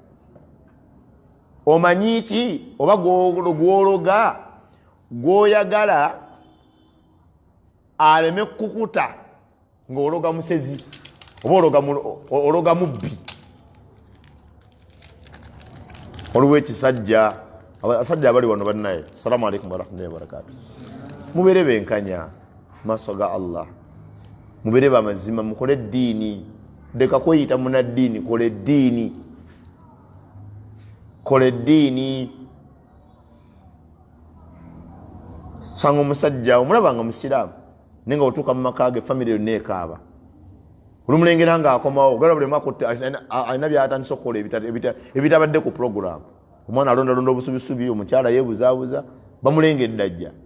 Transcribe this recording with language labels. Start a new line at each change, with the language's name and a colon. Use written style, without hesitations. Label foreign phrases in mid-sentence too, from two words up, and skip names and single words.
Ganda: omanyi ki oba gwologa gwoyagala aleme kukuta ng'ologa musezi oba ologa mubbi waliwo ekisajja abasajja abali wano bannaye
Arabic: السلام عليكم ورحمة الله وبركاته
Ganda: mubeere benkanya maaso ga Allah mubeere bamazima mukole eddiini deka kweyita munaddiini kola eddiini sanga omusajja omulaba nga musiraamu naye nga otuuka mu maka ge famire yonna ekaaba olumulengera ng'akomawo gala buli mwaka alina byatandisa okukola ebitabadde ku puroguramu omwana alondalonda obusubisubi omukyala yeebuzaabuza bamulengedde ajja